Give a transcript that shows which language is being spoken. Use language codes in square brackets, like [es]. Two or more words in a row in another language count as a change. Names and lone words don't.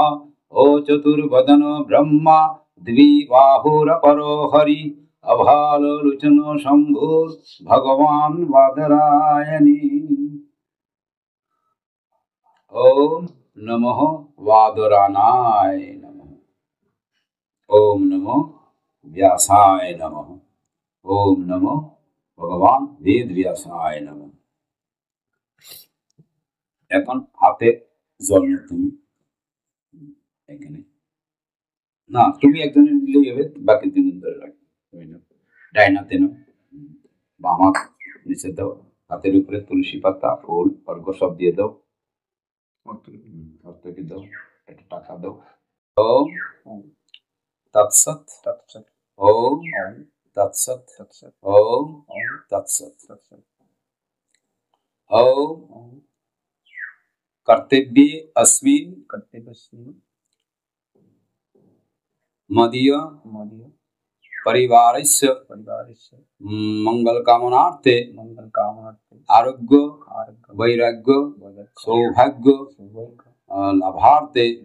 [sa] ओ चतुर्वदनो ब्रह्मा द्विबाहुरपरो हरि अभालोचनो शम्भुर् भगवान् वादरायणी। ओम नमो वादरानाय नमः। ओम नमो व्यासाय नमः। ओम नमो भगवान वेद व्यासाय नमः। [bn] এখন হাতে জল নাও তুমি এখানে না, তুমি একজনের নিলেই হবে, বাকি তিনজন ধরে রাখবে। তুমি নাও, ডাইনাতে নাও, বাম হাত নিচে দাও, হাতের উপরে তুলসী পাতা ফুল অর্ঘ সব দিয়ে দাও। থেকে দাও, একটা টাকা দাও। [sa] ওম তৎসৎ তৎসৎ। ওম তৎসৎ তৎসৎ। ওম তৎসৎ তৎসৎ। ओम कर्तव्ये अस्मिन् मदीय परिवारस्य मंगलकामनार्थे आरोग्य वैराग्य सौभाग्य लाभार्थे